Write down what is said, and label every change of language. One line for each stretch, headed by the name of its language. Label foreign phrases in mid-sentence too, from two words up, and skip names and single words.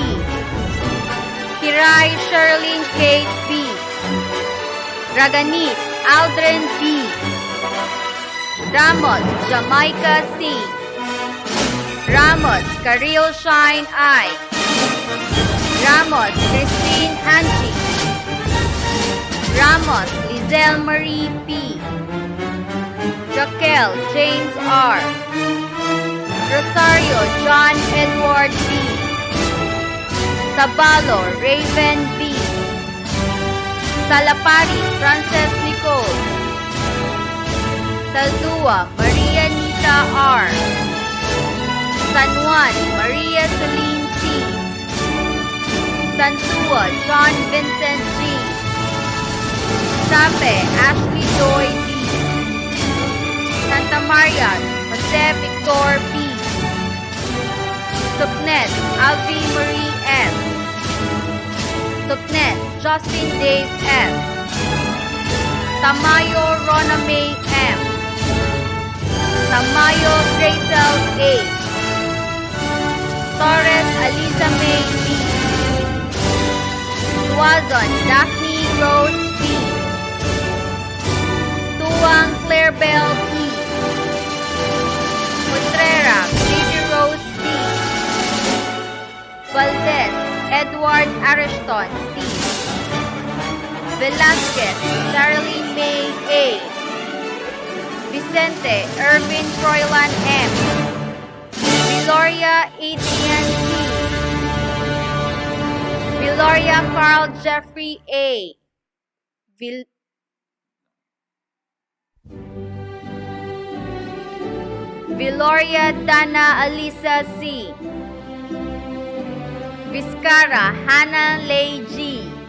Filipino: Kiray Sherlyn Kate B. Raganit Aldrin B. Ramos Jamaica C. Ramos Karil Shine I. Ramos Christine Anchi. Ramos Lizelle Marie P. Raquel James R. Rosario John Edward B. Tabalo Raven B. Salapari Frances Nicole. Taldua Maria Nita R. San Juan Maria Celine C. Santua John Vincent G. Sape Ashley Joy D. Santa Maria Jose Victor P. Tupnet Alvi Marie F. Tupnet Justin Dave F. Tamayo Rona May M. Tamayo Rachel A. Torres Aliza May B. Tuazon Daphne Rose B. Tuang Clairbell E. Cotrera Baby Rose B. Valdez Edward Ariston Steve. Velasquez Charlene May A. Vicente Irvin Froilan M. Viloria Adrian C. Viloria Carl Jeffrey A. Viloria Dana Alisa C. Vizcara Hannah Lay G.